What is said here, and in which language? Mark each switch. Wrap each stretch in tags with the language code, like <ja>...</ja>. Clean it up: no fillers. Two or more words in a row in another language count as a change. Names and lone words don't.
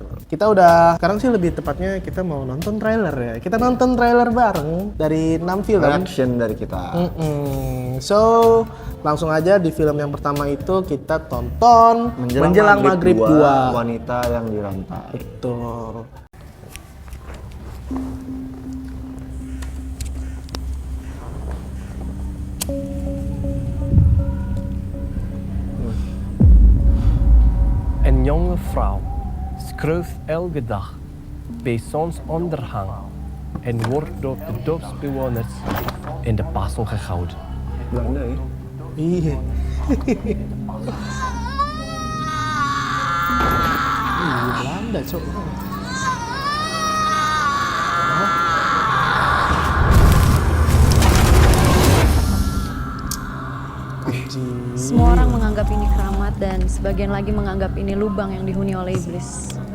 <id>Kita udah sekarang sih lebih tepatnya kita mau nonton trailer ya. Kita nonton trailer bareng dari 6 film. Reaction dari kita. So, langsung aja di film yang pertama itu kita tonton Menjelang Maghrib 2. Wanita yang dirantai. Betul.</id> <nl>Een jonge vrouw schreeuwt elke dag bij zonsondergang en wordt door de dorpsbewoners in de pasel gehouden.</nl> <id>Belanda ya? Iya. Belanda, Cok. Semua orang menganggap ini keramat dan sebagian lagi menganggap ini lubang yang dihuni oleh iblis.</id>